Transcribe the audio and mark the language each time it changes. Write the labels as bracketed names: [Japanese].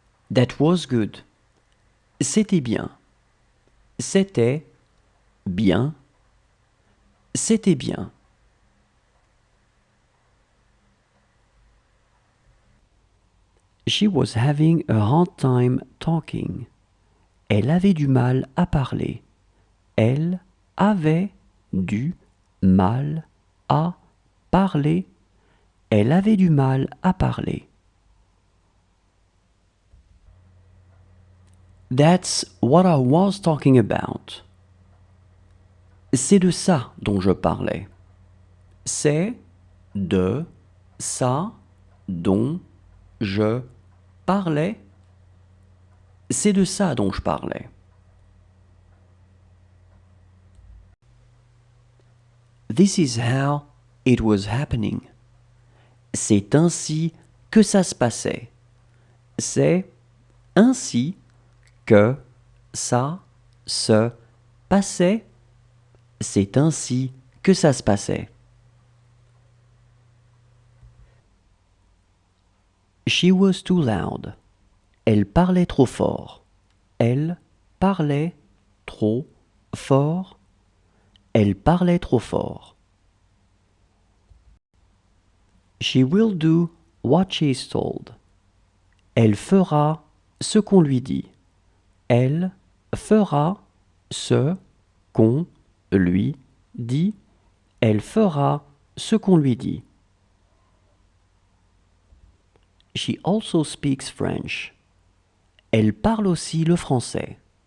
[English] That was good. [French] C'était bien. C'était bien. C'était bien. [English] She was having a hard time talking. [French] Elle avait du mal à parler. Elle avait du mal à parler. Elle avait du mal à parler. [English] That's what I was talking about. [French] C'est de ça dont je parlais. C'est de ça dont je parlais. C'est de ça dont je parlais. [English] This is how it was happening. [French] C'est ainsi que ça se passait. C'est ainsi que ça se passait. C'est ainsi que ça se passait. [English] She was too loud. [French] Elle parlait trop fort. Elle parlait trop fort. Elle parlait trop fort. [English] She will do what she is told. [French] Elle fera ce qu'on lui dit. Elle fera ce qu'on lui dit. Elle fera ce qu'on lui dit. [English] She also speaks French. [French] Elle parle aussi le français.